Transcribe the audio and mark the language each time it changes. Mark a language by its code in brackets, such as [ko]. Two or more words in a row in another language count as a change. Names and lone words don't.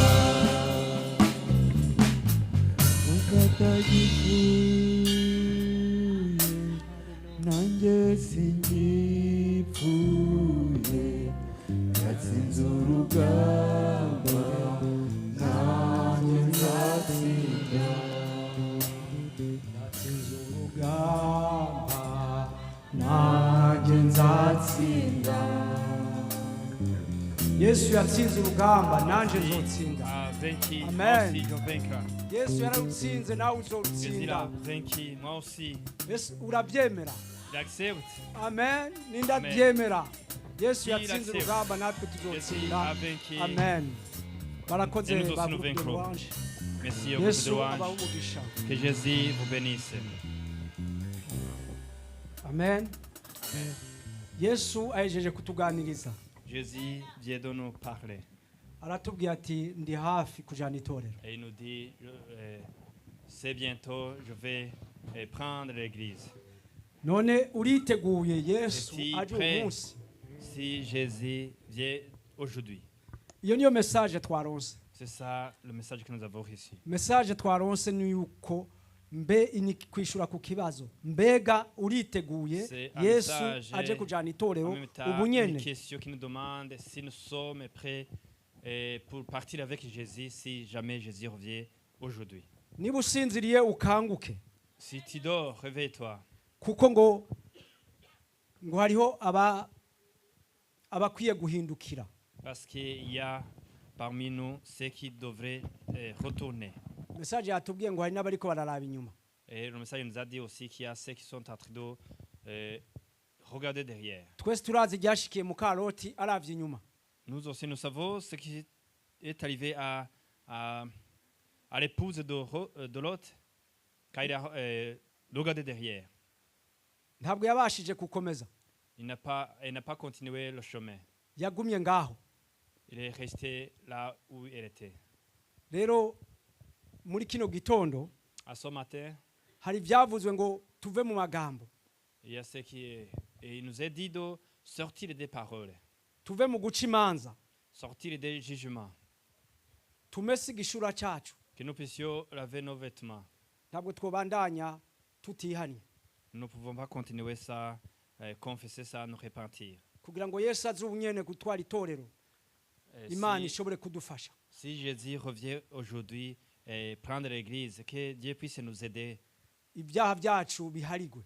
[rn] ubwo atagipfuye nanjye singipfuye yatsinze urugamba nanjye nzatsinda yatsinze urugamba nanjye nzatsinda Yesu yatsinze urugamba nanjye nzotsinda [fr] a vaincu, moi Amen. aussi je vaincrai. [rn] Yesu yararutsinze nawe [fr] Jésus l'a [rn] uzorutsinda [fr] vaincu, moi aussi. [rn] Yesu urabyemera [fr] J'accepte. [rn] amen nindabyemera Yesu [fr] Qui [rn] yatsinze [fr] l'accepte? [rn] urugamba natwe [fr] Jésus [rn] tuzotsinda [fr] a vaincu. [rn] amen barakoze [fr] Et nous aussi [rn] ba [fr] nous groupe de vaincrons. louange Merci au groupe de [rn] Yesu [fr] louange. [rn] abahe umugisha [fr] Que Jésus vous bénisse. [rn] amen Yesu ahejeje kutuganiriza [fr] Jésus vient de nous parler. [rn] aratubwiye ati ndi hafi kujana itorero [fr] Et il nous dit, c'est bientôt, je vais prendre l'église. [rn] none uriteguye Yesu [fr] Si [rn] aje [fr] prêt. [rn] uyu munsi [fr] Si Jésus vient aujourd'hui. [rn] iyo niyo message twaronse [fr] C'est ça le message que nous avons reçu. [rn] message twaronse ni yuko mbe ni kwishura ku kibazo mbega uriteguye [fr] C'est un [rn] Yesu [fr] message [rn] aje kujana [fr] En [rn] itorero [fr] même temps, [rn] ubu [fr] une [rn] nyene [fr] question qui nous demande si nous sommes prêts pour partir avec Jésus si jamais Jésus revient aujourd'hui. [rn] niba usinziriye ukanguke [fr] Si tu dors, réveille-toi. [rn] kuko ngo hariho abakwiye guhindukira [fr] Parce qu'il y a parmi nous ceux qui devraient retourner. [rn] message yatubwiye ngo hari n'abariko bararaba inyuma [fr] Et le message nous a dit aussi qu'il y a ceux qui sont en train de regarder derrière. [rn] twese turazi ryashikiye mu karoti aravye inyuma [fr] Nous aussi, nous savons ce qui est arrivé à l'épouse de Lot quand il a regardé derrière. [rn] ntabwo yabashije gukomeza [fr] Il n'a pas continué le chemin. [rn] yagumye ngaho. [fr] Il est resté là où il était. [rn] Rero muri kino gitondo [fr] À ce matin, [rn] hari ibyavuzwe ngo tuve mu magambo, [fr] il y a ce qui est. Et il nous est dit de sortir des paroles, [rn] tuve mu guca imanza, [fr] sortir des jugements, [rn] tumese igishura cyacu. [fr] que nous puissions laver nos vêtements. [rn] Ntabwo twobandanya tutihanye [fr] Nous ne pouvons pas continuer ça, confesser ça, nous repentir. [rn] kugira ngo Yesu aze ubunyene gutwara itorero, Imana ishobore kudufasha. [fr] Si Jésus revient aujourd'hui et prendre l'église, que Dieu puisse nous aider, [rn] Ibyaha byacu biharigwe.